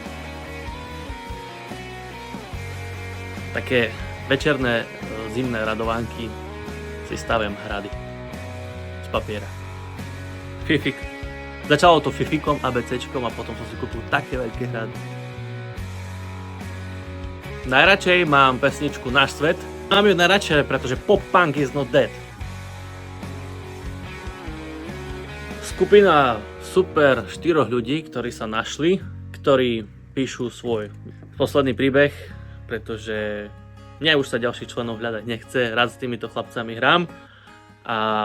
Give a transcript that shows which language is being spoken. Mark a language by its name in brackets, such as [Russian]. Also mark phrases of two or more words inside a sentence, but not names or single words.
[Slovak] Také večerné zimné radovánky si stavím hrady z papiera. Fifik. Začalo to Fifikom, ABCčkom a potom som si kúpil také veľké hrady. Najradšej mám pesničku Náš svet. Mám ju najradšej, pretože [English] pop punk is not dead. [Slovak] Skupina super 4 ľudí, ktorí sa našli, ktorí píšu svoj posledný príbeh, pretože mňa už sa ďalších členov hľadať nechce, rád s týmito chlapcami hrám. A čo?